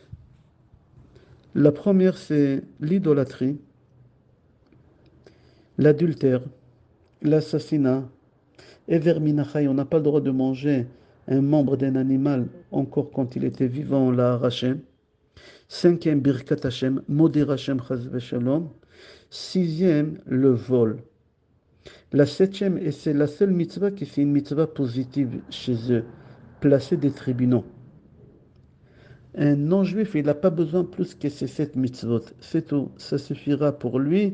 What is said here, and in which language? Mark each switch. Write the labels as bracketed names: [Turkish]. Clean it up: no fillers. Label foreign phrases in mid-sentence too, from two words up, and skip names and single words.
[French] La première, c'est l'idolâtrie, l'adultère, l'assassinat, et verminachai, on n'a pas le droit de manger un membre d'un animal encore quand il était vivant, on l'a arraché. Cinquième, [Hebrew] ברכת השם, מודיר השם חס ושלום. [French] Sixième, le vol. La septième, et c'est la seule mitzvah qui est une mitzvah positive chez eux, placer des tribunaux. Un non-juif, il n'a pas besoin plus que ces 7 mitzvot. C'est tout. Ça suffira pour lui.